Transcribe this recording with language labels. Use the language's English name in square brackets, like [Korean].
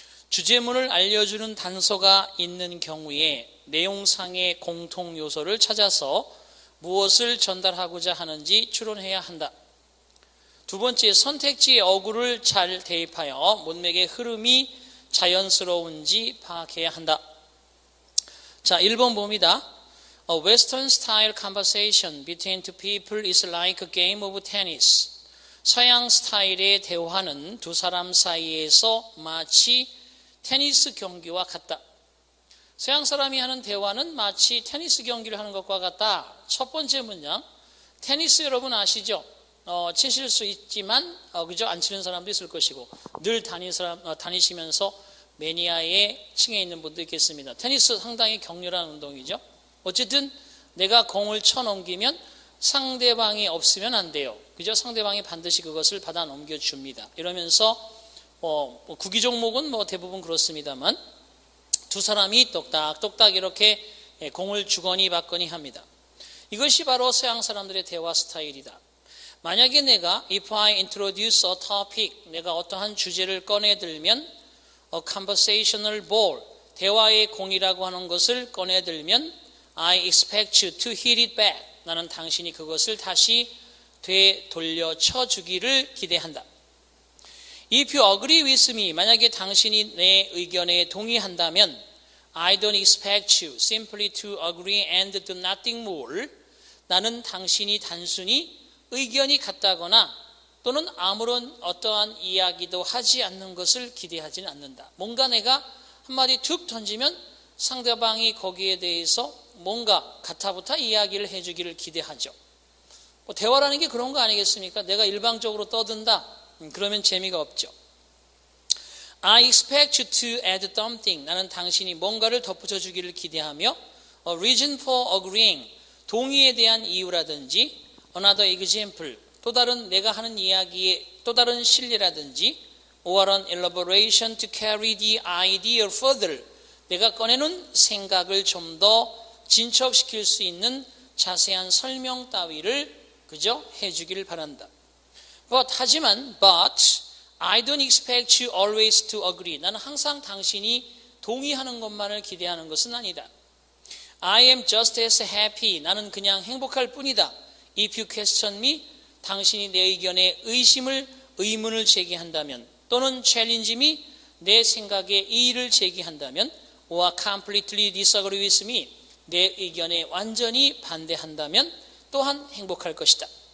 [Korean] 주제문을 알려주는 단서가 있는 경우에 내용상의 공통 요소를 찾아서 무엇을 전달하고자 하는지 추론해야 한다. 두 번째, 선택지의 어구를 잘 대입하여 문맥의 흐름이 자연스러운지 파악해야 한다. 자, 1번 봅니다. [English] A Western style conversation between two people is like a game of tennis. [Korean] 서양 스타일의 대화는 두 사람 사이에서 마치 테니스 경기와 같다. 서양 사람이 하는 대화는 마치 테니스 경기를 하는 것과 같다. 첫 번째 문장. 테니스 여러분 아시죠? 치실 수 있지만 그죠? 안 치는 사람도 있을 것이고 늘 다니시면서 매니아의 층에 있는 분도 있겠습니다. 테니스 상당히 격렬한 운동이죠. 어쨌든 내가 공을 쳐 넘기면 상대방이 없으면 안 돼요. 그죠? 상대방이 반드시 그것을 받아 넘겨줍니다. 이러면서 구기 종목은 대부분 그렇습니다만 두 사람이 똑딱똑딱 이렇게 공을 주거니 받거니 합니다. 이것이 바로 서양 사람들의 대화 스타일이다. 만약에 내가 [English] if I introduce a topic, [Korean] 내가 어떠한 주제를 꺼내들면 [English] a conversational ball, [Korean] 대화의 공이라고 하는 것을 꺼내들면 [English] I expect you to hit it back. [Korean] 나는 당신이 그것을 다시 되돌려 쳐주기를 기대한다. [English] If you agree with me, [Korean] 만약에 당신이 내 의견에 동의한다면 [English] I don't expect you simply to agree and do nothing more. [Korean] 나는 당신이 단순히 의견이 같다거나 또는 아무런 어떠한 이야기도 하지 않는 것을 기대하지는 않는다. 뭔가 내가 한마디 툭 던지면 상대방이 거기에 대해서 뭔가 가타부타 이야기를 해주기를 기대하죠. 대화라는 게 그런 거 아니겠습니까? 내가 일방적으로 떠든다. 그러면 재미가 없죠. [English] I expect you to add something. [Korean] 나는 당신이 뭔가를 덧붙여 주기를 기대하며 [English] A reason for agreeing. [Korean] 동의에 대한 이유라든지 [English] Another example. [Korean] 또 다른 내가 하는 이야기의 또 다른 실례라든지 [English] Or an elaboration to carry the idea further. [Korean] 내가 꺼내는 생각을 좀 더 진척시킬 수 있는 자세한 설명 따위를 그저 해주기를 바란다. 하지만 [English] I don't expect you always to agree. [Korean] 나는 항상 당신이 동의하는 것만을 기대하는 것은 아니다. [English] I am just as happy. [Korean] 나는 그냥 행복할 뿐이다. [English] If you question me, [Korean] 당신이 내 의견에 의문을 제기한다면 또는 [English] challenge me, [Korean] 내 생각에 이의를 제기한다면 [English] or completely disagree with me, [Korean] 내 의견에 완전히 반대한다면 또한 행복할 것이다.